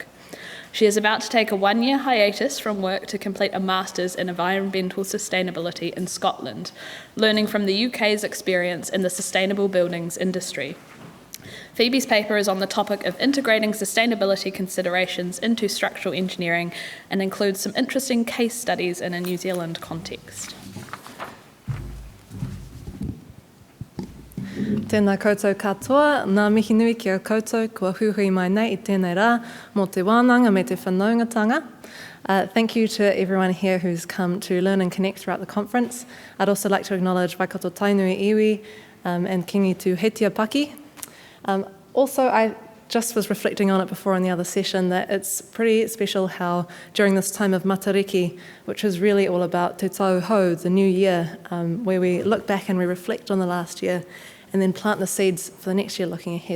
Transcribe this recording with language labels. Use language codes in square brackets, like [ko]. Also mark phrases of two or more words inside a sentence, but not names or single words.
[en] She is about to take a 1-year hiatus from work to complete a Master's in Environmental Sustainability in Scotland, learning from the UK's experience in the sustainable buildings industry. Phoebe's paper is on the topic of integrating sustainability considerations into structural engineering and includes some interesting case studies in a New Zealand context. [mi] Tēnā koutou katoa, nā mihi nui ki a koutou, kua huhui mai nei I tēnei rā, mō te wānanga me te whanaungatanga. [en] Thank you to everyone here who's come to learn and connect throughout the conference. I'd also like to acknowledge Waikato Tainui Iwi and Kingi Tu Hetia Paki. Also, I just was reflecting on it before in the other session that it's pretty special how during this time of Matariki, which is really all about [mi] Te Tau Hou, [en] the new year, where we look back and we reflect on the last year and then plant the seeds for the next year looking ahead.